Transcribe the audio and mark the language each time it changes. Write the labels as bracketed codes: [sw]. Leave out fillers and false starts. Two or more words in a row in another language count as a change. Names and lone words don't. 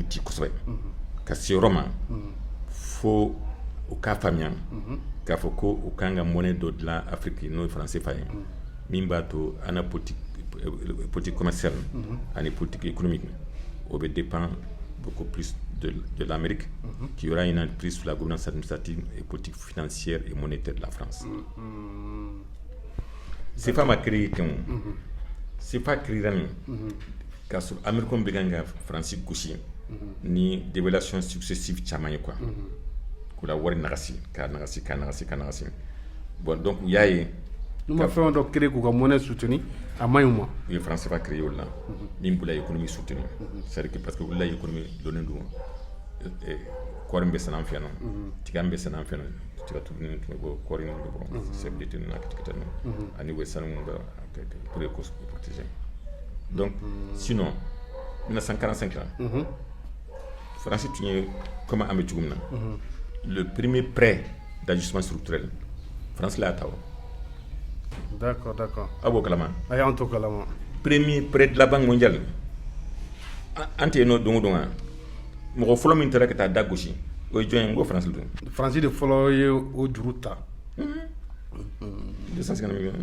[bm] ci kosɛbɛ ka se yɔrɔ ma fo u k'a faamuya k'a fɔ ko u kan ka monnaie dɔ dilan Afrique n'o ye français fa ye min b'a to an na [fr] politique commerciale [bm] ani [fr] politique économique [bm] o bɛ [fr] dépend beaucoup plus de l'Amérique qui aura une prise sur la gouvernance administrative et politique financière et monétaire de la France. C'est pas ma créé c'est pas créé [bm] k'a sɔrɔ américain bɛ kan ka Faransi gosi ni [fr] dévaluation successive [bm] caman ye quoi k'u la wari nagasi k'a nagasi bon donc u y'a ye n'u ma fɛn dɔ créer k'u ka monnaie soutenir a man ɲi u ma u ye France CFA créer o la min b'u la économie soutenir [fr] c'est-à-dire que parce que [bm] olu la économie donnen don kɔɔri min bɛ sɛnɛ an fɛ yan nɔ tiga min bɛ sɛnɛ an fɛ yan nɔ tiga turuni tun bɛ bɔ kɔɔri ninnu bɛ bɔ sɛbɛden ninnu n'a kitikita ninnu ani wɛ sanu minnu bɛ [fr] pour les causes protéger [bm] donc sinon 1945 la France tun ye comme an bɛ cogo min na [fr] le premier prêt d'ajustement structurel [bm] France la y'a ta o d'accord aw b'o kalama a y'an to kalama [fr] premier prêt de la banque mondiale [bm] an tɛ yen nɔ don o don wa mɔgɔ fɔlɔ min taara ka taa da gosi o ye jɔn ye n ko France don France de fɔlɔ ye o juru ta 250 millions